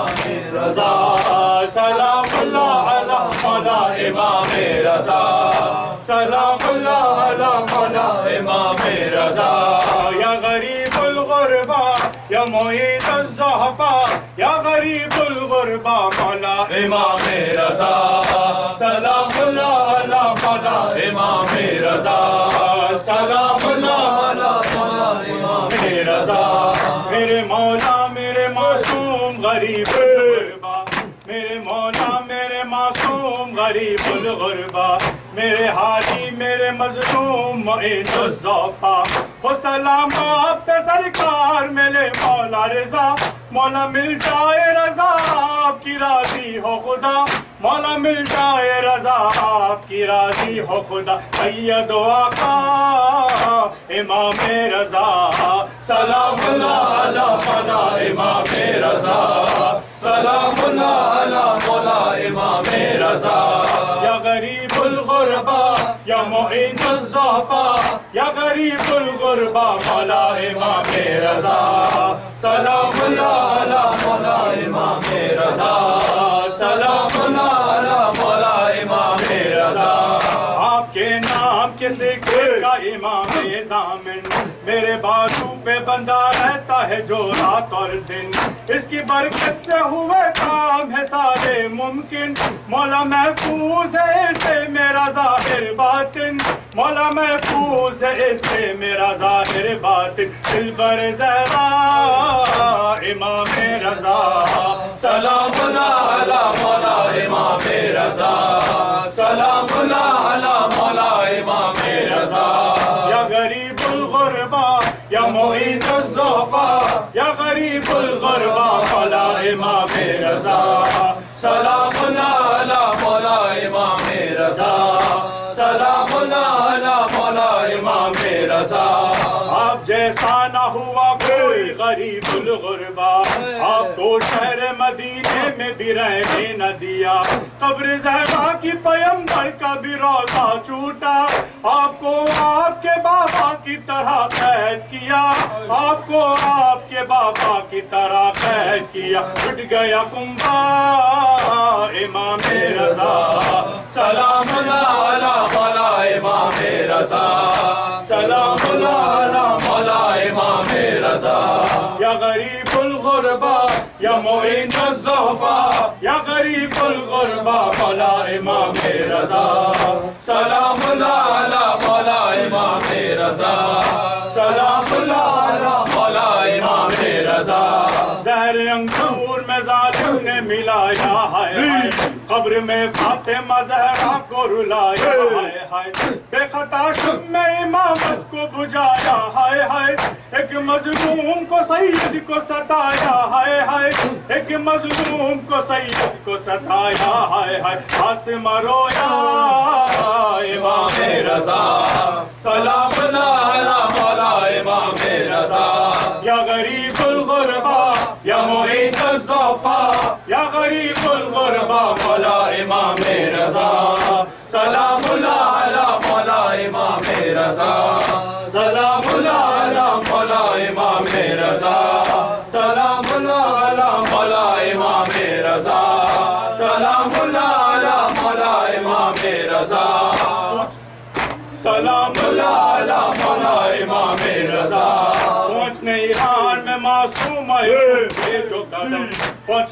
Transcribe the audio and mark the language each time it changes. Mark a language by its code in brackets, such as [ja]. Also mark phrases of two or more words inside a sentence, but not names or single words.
[ar] رضا، سلام الله على مولا إمام رضا، سلام الله على مولا إمام رضا، يا غريب الغرباء، يا معين الضعفاء، يا غريب الغرباء، مولا إمام رضا، سلام الله على مولا إمام رضا، سلام الله على مولا إمام رضا. [hi] मेरे मौला, मेरे मासूम गरीबुल गुरबा, मेरे मौला, मेरे मासूम गरीबुल गुरबा, मेरे हादी, मेरे मज़लूम मुईनुल ज़ुफ़ा, हो सलाम आप पे सरकार मिले मौला रज़ा, मौला मिल जाए रज़ा आपकी राज़ी हो ख़ुदा, मौला मिल जाए रज़ा आपकी राज़ी हो ख़ुदा, सय्यद आक़ा [ar] إمام رضا، سلام الله على مولا إمام رضا، سلام الله على مولا إمام رضا، يا غريب الغرباء، يا معين الضعفاء، يا غريب الغرباء، مولا إمام رضا، سلام الله على مولا إمام رضا، سلام الله على مولا إمام رضا. [hi] आपके नाम के सिक्के का इमाम ज़ामिन मेरे बाजू पे बंधा रहता है जो रात और दिन, इसकी बरकत से हुए काम है सारे मुमकिन, मौला महफूज है इससे मेरा ज़ाहिर बातिन, मौला महफूज है इससे मेरा ज़ाहिर बातिन, दिलबर ज़हरा [ar] إمام رضا، سلام الله على مولا إمام رضا، سلام الله على مولا إمام رضا، يا غريب الغرباء يا معين الضعفاء، يا غريب الغرباء مولا إمام رضا، سلام الله على مولا إمام رضا، سلام الله على مولا إمام رضا. [hi] आप जैसा ना हुआ कोई गरीबुल गुरबा, आपको शहर मदीने में भी रहने न दिया, कब्र ज़हरा की पैगंबर का भी रोज़ा छूटा, आपको आपके बाबा की तरह कैद किया, आपको आपके बाबा की तरह कैद किया, उठ गया कुंबा [ar] إمام رضا، سلام الله على مولا إمام رضا، سلام الله على مولا إمام رضا، يا غريب الغرباء يا معين الضعفاء، يا غريب الغرباء مولا إمام رضا، سلام الله على مولا إمام رضا، سلام الله على مولا إمام رضا. [hi] ज़हर अंगूर में ज़ालिम ने मिलाया है, कब्र में फातिमा ज़हरा को रुलाया है, बेखता शब में इमामत को बुझाया है, एक मज़लूम को सैयद को सताया है, एक मज़लूम को सैयद को सताया है, आसमा रोया [ar] إمام رضا، سلام الله على مولا إمام رضا، يا غريب الغرباء يا معين الضعفاء، يا غريب الغرباء مولا إمام رضا، سلام الله على مولا إمام رضا، سلام الله على مولا إمام رضا، سلام الله على مولا إمام رضا، سلام الله على مولا إمام رضا، سلام الله على مولا إمام رضا. [hi] पहुँचने ईरान में मासूम है जो कदम